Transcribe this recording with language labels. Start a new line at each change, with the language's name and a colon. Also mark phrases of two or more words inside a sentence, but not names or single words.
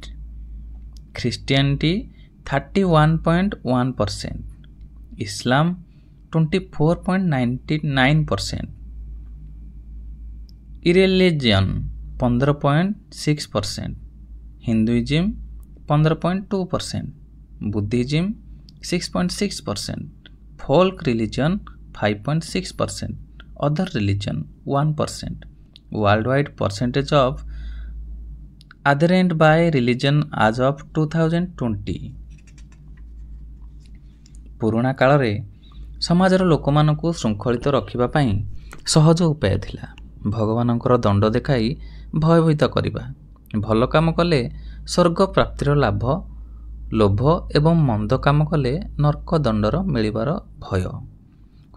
English: Christianity 31.1%, Islam 24.99%, irreligion 15.6%, Hinduism 15.2%, Buddhism 6.6%, folk religion 5.6%, other religion 1%. Worldwide percentage of adherent by religion as of 2020.
Odia: ପୁରୁଣା କାଳରେ ସମାଜର ଲୋକମାନଙ୍କୁ ଶୃଙ୍ଖଳିତ ରଖିବା ପାଇଁ ସହଜ ଉପାୟ ଥିଲା। ଭଗବାନଙ୍କର ଦଣ୍ଡ ଦେଖାଇ ଭୟଭୀତ କରିବା। ଭଲ କାମ କଲେ ସ୍ୱର୍ଗ ପ୍ରାପ୍ତିର ଲାଭ, ଲୋଭ ଏବଂ ମନ୍ଦ କାମ କଲେ ନର୍କ ଦଣ୍ଡର ମିଳିବାର ଭୟ।